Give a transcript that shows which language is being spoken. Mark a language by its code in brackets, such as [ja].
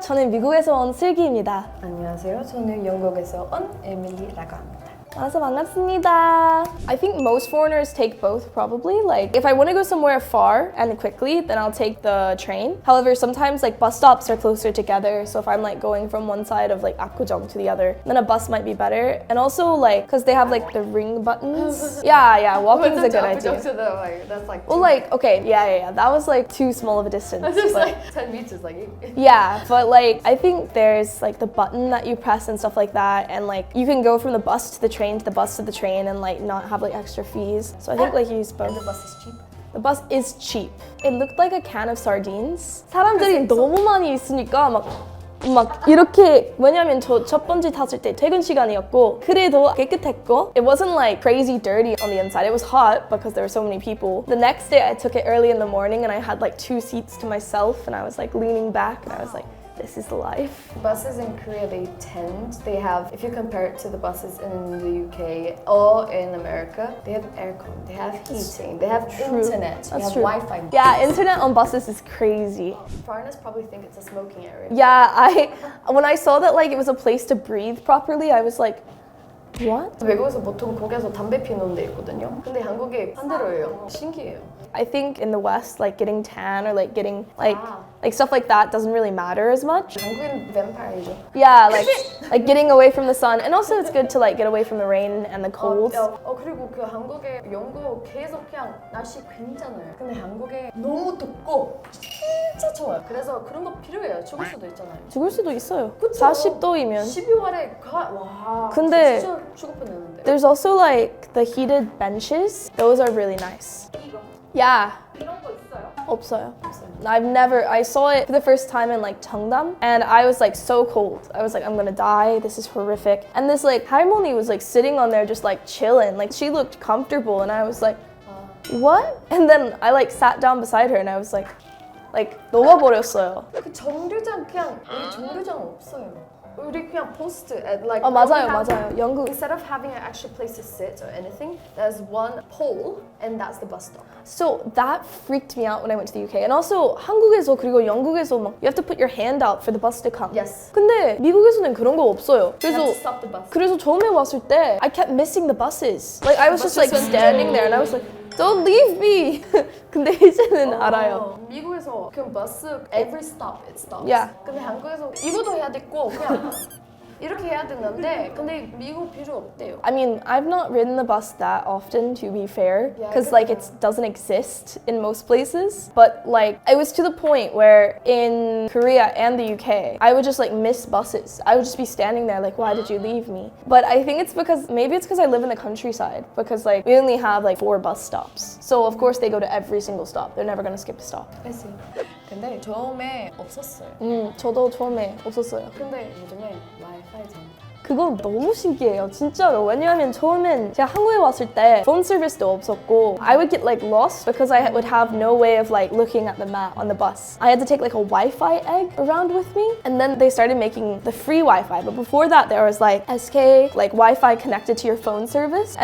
[ko] 저는 미국에서 온 슬기입니다. 안녕하세요. 저는 영국에서 온 에밀리라고 합니다. 만나서 반갑습니다. [en] I think most foreigners take both probably. Like if I want to go somewhere far and quickly, then I'll take the train. However, sometimes like bus stops are closer together. So if I'm like going from one side of like Apgujeong to the other, then a bus might be better. And also like because they have like the ring buttons. Yeah, walking is a good idea. That's like Well, like okay, yeah. That was like too small of a distance. just but- like 10 meters, like. Yeah, but like I think there's like the button that you press and stuff like that, and like you can go from the bus to the train to the bus to the train and like not have like extra fees. So I think like you use both. And the bus is cheap. The bus is cheap. It looked like a can of sardines. [ko] 사람들이 너무 많이 있으니까 막 이렇게 왜냐면 저 첫 번째 탔을 때 퇴근 시간이었고 그래도 깨끗했고 [en] it wasn't like crazy dirty on the inside. It was hot because there were so many people. The next day I took it early in the morning and I had like 2 seats to myself and I was like leaning back and I was like, this is the life. Buses in Korea, they have, if you compare it to the buses in the UK or in America, they have aircon, they have heating, they have internet, they have Wi-Fi. Yeah, internet on buses is crazy. Foreigners probably think it's a smoking area. Yeah, when I saw that like it was a place to breathe properly, I was like, what? [ko] 외국에서 보통 거기서 담배 피우는 데 있거든요. 근데 한국에 반대로예요. 신기해요. I think in the West, like getting tan or like getting like stuff like that doesn't really matter as much. 한국인 뱀파이어죠. Yeah, like getting away from the sun, and also it's good to like get away from the rain and the cold. 그리고 그 한국에 영국 계속 그냥 날씨 괜찮아요. 근데 한국에 너무 덥고 진짜 좋아요. 그래서 그런 거 필요해요. 죽을 수도 있잖아요. 죽을 수도 있어요. 그쵸? 40도이면. 12월에 와. 근데 진짜 죽을 뻔했는데. [en] There's also like the heated benches. Those are really nice. Yeah. [ko] 이런 거 있어요? 없어요. [en] I saw it for the first time in like Cheongdam and I was like so cold. I was like, I'm gonna die, this is horrific. And this like 할머니 was like sitting on there just like chilling. Like she looked comfortable and I was like, what? And then I like sat down beside her and I was like [ko] 녹아버렸어요. 그 정류장 그냥 우리 정류장 없어요. 우리 그냥 [en] post at like [ko] 맞아요. 영국. [en] Instead of having an actual place to sit or anything, there's one pole and that's the bus stop. So that freaked me out when I went to the UK. And also [ko] 한국에서 그리고 영국에서 막 [en] you have to put your hand out for the bus to come. Yes. [ko] 근데 미국에서는 그런 거 없어요. [en] You have to stop the bus. [ko] 그래서 처음에 왔을 때 [en] I kept missing the buses. Like I was just like standing there and I was like, don't leave me. [ko] 근데 이제는 알아요. 미국에서 그 버스 [en] every stop it stops. Yeah. [ko] 근데 한국에서 이것도 해야 됐고 그냥 이렇게 해야 되는데 근데 미국 필요 없대요. [en] I mean, I've not ridden the bus that often, to be fair, because like it doesn't exist in most places. But like, it was to the point where in Korea and the UK, I would just like miss buses. I would just be standing there like, why did you leave me? But I think it's because I live in the countryside, because like we only have like 4 bus stops. So of course they go to every single stop. They're never gonna skip a stop. I see. [ko] 근데 처음에 없었어요. 저도 처음에 없었어요. 근데 요즘에 와이파이 됩니다. 그건 너무 신기해요, 진짜로. 왜냐하면 처음엔 제가 한국에 왔을 때 폰 서비스도 없었고 [en] I would get like lost because I would have no way of like looking at the map on the bus. I had to take like a Wi-Fi egg around with me, and then they started making the free Wi-Fi. But before that, there was like SK, like Wi-Fi connected to your phone service.